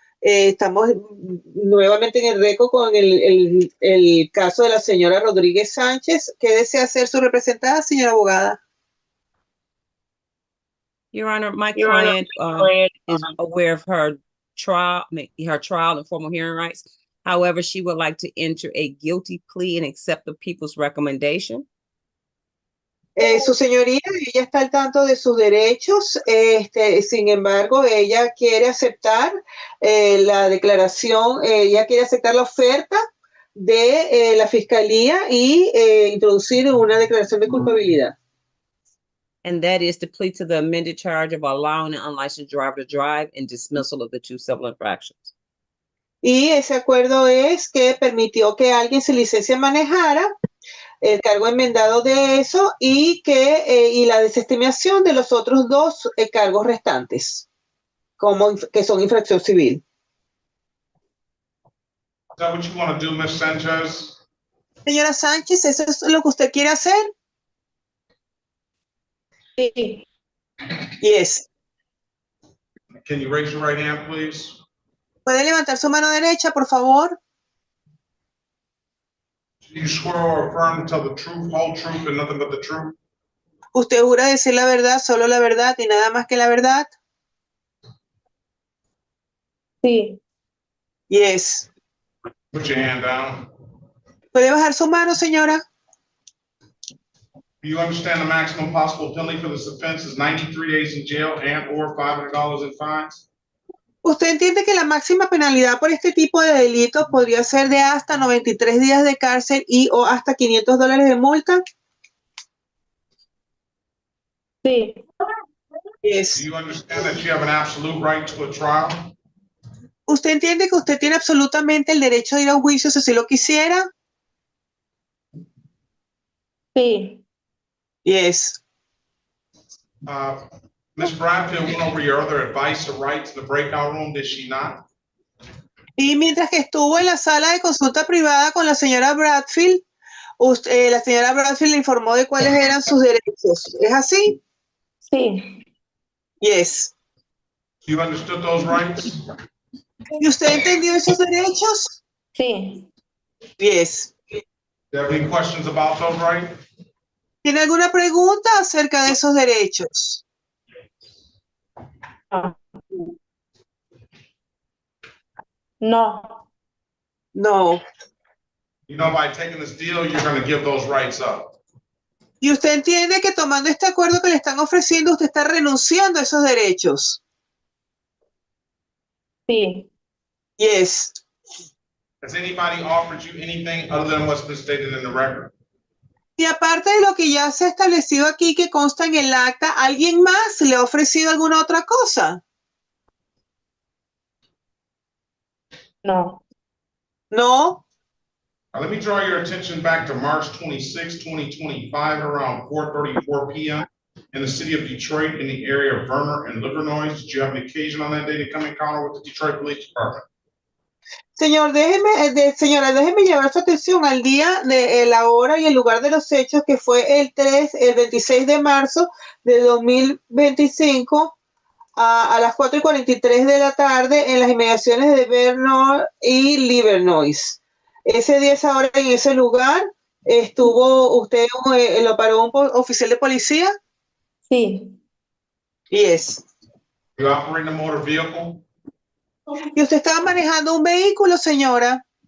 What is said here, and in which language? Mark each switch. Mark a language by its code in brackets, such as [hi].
[es] Estamos nuevamente en el récord con el caso de la señora Rodríguez Sánchez. ¿Qué desea hacer su representada, señora abogada? [en] Your Honor, my client is aware of her trial and formal hearing rights. However, she would like to enter a guilty plea and accept the people's recommendation. [es] Su señoría, ella está al tanto de sus derechos, sin embargo, ella quiere aceptar la declaración, ella quiere aceptar la oferta de la fiscalía y introducir una declaración de culpabilidad. [en] And that is to plead to the amended charge of allowing an unlicensed driver to drive and dismissal of the 2 civil infractions. [es] Y ese acuerdo es que permitió que alguien sin licencia manejara, el cargo enmendado de eso y y la desestimación de los otros 2 cargos restantes, que son infracción civil. [en] Is that what you want to do, Ms. Sanchez? [es] Señora Sánchez, ¿eso es lo que usted quiere hacer? Sí. [en] Yes. Can you raise your right hand, please? [es] ¿Puede levantar su mano derecha, por favor? [en] Do you swear or affirm to tell the truth, whole truth, and nothing but the truth? [es] ¿Usted jura decir la verdad, solo la verdad y nada más que la verdad? Sí. [en] Yes. Put your hand down. [es] ¿Puede bajar su mano, señora? [en] Do you understand the maximum possible penalty for this offense is 93 days in jail and or $500 in fines? [es] ¿Usted entiende que la máxima penalidad por este tipo de delitos podría ser de hasta 93 días de cárcel y o hasta $500 de multa? Sí. [en] Yes. Do you understand that you have an absolute right to a trial? [es] ¿Usted entiende que usted tiene absolutamente el derecho de ir a un juicio si así lo quisiera? Sí. [en] Yes. Ms. Bradfield went over your other advice or rights in the breakout room, did she not? [es] Y mientras que estuvo en la sala de consulta privada con la señora Bradfield, la señora Bradfield le informó de cuáles eran sus derechos. ¿Es así? Sí. [en] Yes. You understood those rights? [es] ¿Y usted entendió esos derechos? Sí. [en] Yes. Do you have any questions about those rights? [es] ¿Tiene alguna pregunta acerca de esos derechos? No. [en] No. You know, by taking this deal, you're going to give those rights up. [es] ¿Y usted entiende que tomando este acuerdo que le están ofreciendo, usted está renunciando a esos derechos? Sí. [en] Yes. Has anybody offered you anything other than what's been stated in the record? [es] Y aparte de lo que ya se ha establecido aquí, que consta en el acta, ¿alguien más le ha ofrecido alguna otra cosa? No. [en] No. Now, let me draw your attention back to March 26, 2025, around 4:34 p.m. in the city of Detroit in the area of Verner and Livernois. Did you have an occasion on that day to come encounter with the Detroit Police Department? [es] Señora, déjeme llevar su atención al día de la hora y el lugar de los hechos, que fue el 26 de marzo de 2025 a las 4:43 de la tarde en las inmediaciones de Vernon y Livernois. Ese día, esa hora, en ese lugar, ¿lo paró un oficial de policía? Sí. [en] Yes. You operate a motor vehicle? [es] ¿Y usted estaba manejando un vehículo, señora?